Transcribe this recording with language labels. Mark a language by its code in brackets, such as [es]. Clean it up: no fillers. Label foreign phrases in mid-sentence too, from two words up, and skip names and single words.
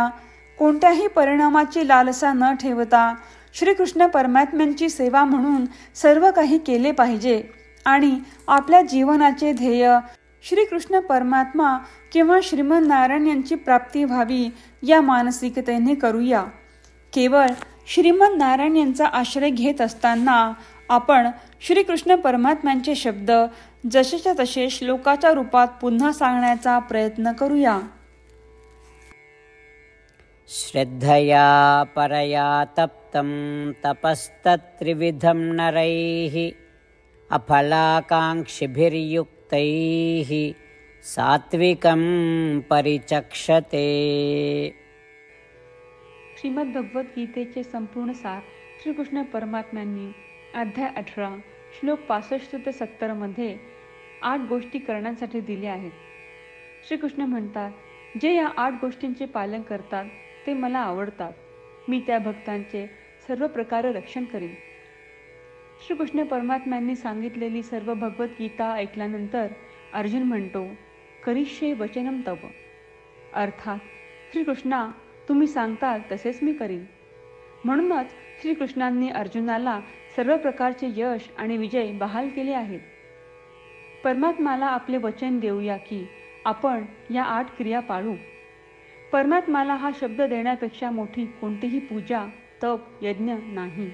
[mr] कोणत्याही परिणामाची लालसा न ठेवता श्रीकृष्ण परमात्म्यांची सेवा म्हणून सर्व काही केले पाहिजे आणि आपल्या जीवनाचे ध्येय श्रीकृष्ण परमात्मा किंवा श्रीमन नारायण यांची प्राप्ती व्हावी या मानसिकतेने करूया. केवळ श्रीमन नारायण यांचा आश्रय घेत असताना आपण श्रीकृष्ण परमात्म्यांचे शब्द जसेच्या तसे श्लोकाच्या रूपात पुन्हा सांगण्याचा प्रयत्न करूया. [sa] श्रद्धया परया तप्तं तपस्तत्त्रिविधं नरैः अफलाकाङ्क्षिभिर्युक्तैः सात्विकं परिचक्षते. [mr] श्रीमद भगवद्गीतेचे संपूर्ण सार श्रीकृष्ण परमात्म्यांनी अध्याय 18 श्लोक 65 ते 70 मध्ये 8 गोष्टी करण्यासाठी दिल्या आहेत. श्रीकृष्ण म्हणतात, जे या 8 गोष्टींचे पालन करतात ते मला आवडतात. मी त्या भक्तांचे सर्व प्रकारे रक्षण करीन. श्रीकृष्ण परमात्म्यांनी सांगितलेली सर्व भगवद्गीता ऐकल्यानंतर अर्जुन म्हणतो, [sa] करिष्ये वचनम तव. [mr] अर्थात, श्रीकृष्णा, तुम्ही सांगताल तसेच मी करीन. म्हणूनच श्रीकृष्णांनी अर्जुनाला सर्व प्रकारचे यश आणि विजय बहाल केले आहेत. परमात्म्याला आपले वचन देऊया की आपण या 8 क्रिया पाळू. परमात्म्याला हा शब्द देण्यापेक्षा मोठी कोणतीही पूजा, तप, यज्ञ नाही.